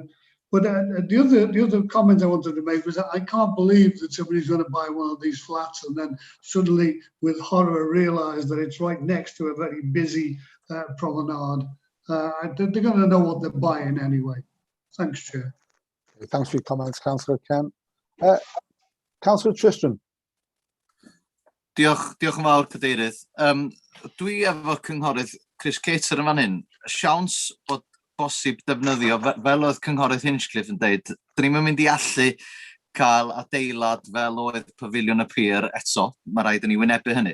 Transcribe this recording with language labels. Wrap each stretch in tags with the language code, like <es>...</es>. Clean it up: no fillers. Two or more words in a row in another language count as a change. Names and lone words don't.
<en>But the other comment I wanted to make was that I can't believe that somebody's going to buy one of these flats and then suddenly, with horror, realise that it's right next to a very busy promenade. They're going to know what they're buying anyway. Thanks, Chair. Thanks for your comments, Councillor Ken. Councillor Tristram.</en> <cy>Diolch yn fawr, Cadeirydd. Dwi efo cynghorydd Chris Cater yn fan hyn. Siawns bod bosib defnyddio, fel oedd cynghorydd Hinchcliffe yn dweud, dyn ni'n mynd i allu cael adeilad fel oedd Pafiliwn y Pier eto, mae rhaid i ni wynebu hynny.</cy>